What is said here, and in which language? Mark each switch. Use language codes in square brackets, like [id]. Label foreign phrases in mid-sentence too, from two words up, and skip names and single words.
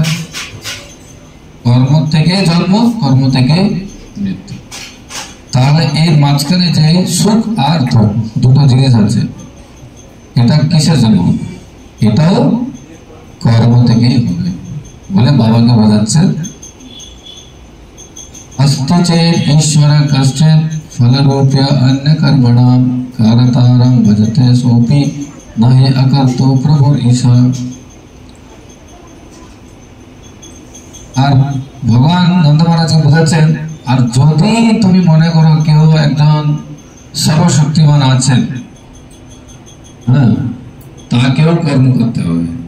[bn] কর্ম থেকে জন্ম, কর্ম থেকে মৃত্যু। তাহলে এর মাঝখানে যে সুখ আর দুঃখ দুটো জিনিস আছে, এটা কিসের জন্য? এটাও কর্ম থেকেই হবে বলে বাবাকে বোঝাচ্ছে। [sa] अस्ति चेत् ईश्वर कश्चित् फलरूप्य अन्य कर्मणां कारतारं भजते सोऽपि न हि अकर्तो प्रभुर ईशा। [bn] আর ভগবান নন্দ মহারাজকে বোঝাচ্ছেন, আর যদি তুমি মনে করো কেউ একজন সর্বশক্তিমান আছেন, হ্যাঁ, তাকেও কর্ম করতে হবে।